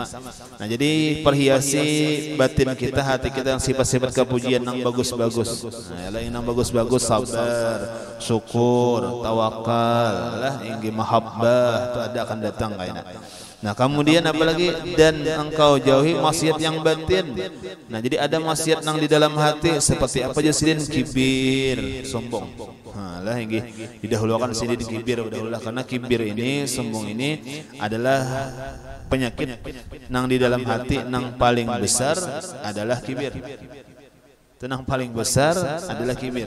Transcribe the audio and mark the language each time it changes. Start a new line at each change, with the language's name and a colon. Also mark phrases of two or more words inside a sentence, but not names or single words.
Indonesian: Nah, jadi perhiasi batin kita, hati kita yang sifat-sifat kepujian yang bagus-bagus. Nah, yang bagus-bagus, sabar, syukur, tawakal,
Banjar: lah inggih
Indonesian: mahabbah itu ada akan datang kayaknya. Nah, kemudian apalagi dan engkau jauhi maksiat yang batin. Nah, jadi ada maksiat yang di dalam hati seperti apa aja sidin? Kibir, sombong. Nah,
Banjar: lah inggih
Indonesian: didahulukan sidin kibir dahululah, karena kibir ini, sombong ini adalah penyakit nang di dalam hati nang paling besar adalah kibir. Tenang paling besar adalah kibir.